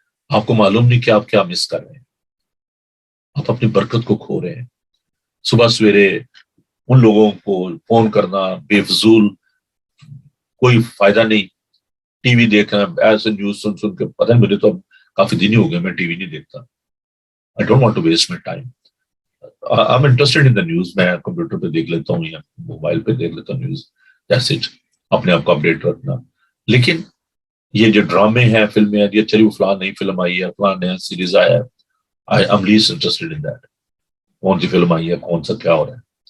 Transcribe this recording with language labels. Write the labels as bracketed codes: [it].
[ur] آپ کو معلوم نہیں کہ آپ کیا مس کر رہے ہیں، آپ اپنی برکت کو کھو رہے ہیں. صبح سویرے ان لوگوں کو فون کرنا بے فضول، کوئی فائدہ نہیں. ٹی وی دیکھنا ایسے نیوز سن کے، پتہ نہیں، مجھے تو اب کافی دن ہی ہو گئے میں ٹی وی نہیں دیکھتا. [en] I don't want to waste my time. I'm interested in the news. [ur] میں کمپیوٹر پہ دیکھ لیتا ہوں یا موبائل پہ دیکھ لیتا ہوں نیوز. [en] That's it. [ur] اپنے آپ کو اپڈیٹ رکھنا. لیکن یہ جو ڈرامے ہیں، فلمیں ہیں، یہ چلی وہ فلاں نئی فلم آئی ہے، فلاں نیا سیریز آیا ہے، [en] I'm least interested in that. [ur] کون سی فلم آئی ہے، کون سا کیا ہو رہا ہے.